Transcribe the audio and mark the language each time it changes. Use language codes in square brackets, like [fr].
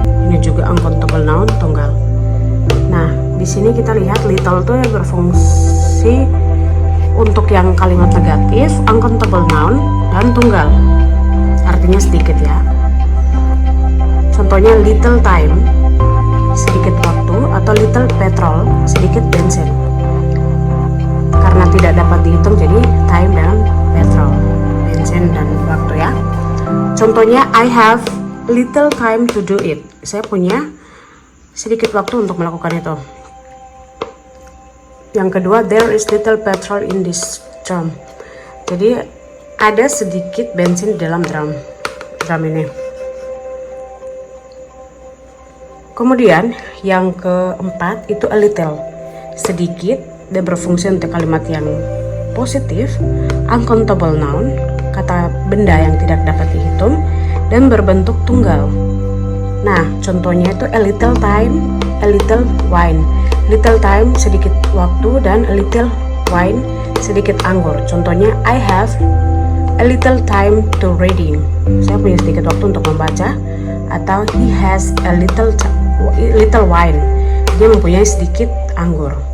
[id] Ini juga uncountable noun tunggal. Nah, di sini kita lihat little itu berfungsi untuk yang kalimat negatif, uncountable noun dan tunggal. Artinya sedikit ya. Contohnya [en] little time, [id] sedikit waktu, atau [en] little petrol, [id] sedikit bensin. Karena tidak dapat dihitung, jadi time dan petrol, bensin dan waktu ya. Contohnya [en] I have little time to do it. [id] Saya punya sedikit waktu untuk melakukan itu. Yang kedua, [en] there is little petrol in this drum. [id] Jadi ada sedikit bensin di dalam drum ini. Kemudian yang keempat itu [en] a little, [id] sedikit. Dia berfungsi untuk kalimat yang positif, uncountable noun, kata benda yang tidak dapat dihitung, dan berbentuk tunggal. Nah, contohnya itu [en] a little time, a little wine. Little time, [id] sedikit waktu, dan [en] a little wine, [id] sedikit anggur. Contohnya, [en] I have a little time to reading. [id] Saya punya sedikit waktu untuk membaca. Atau [en] he has a little wine. [id] Dia mempunyai sedikit anggur.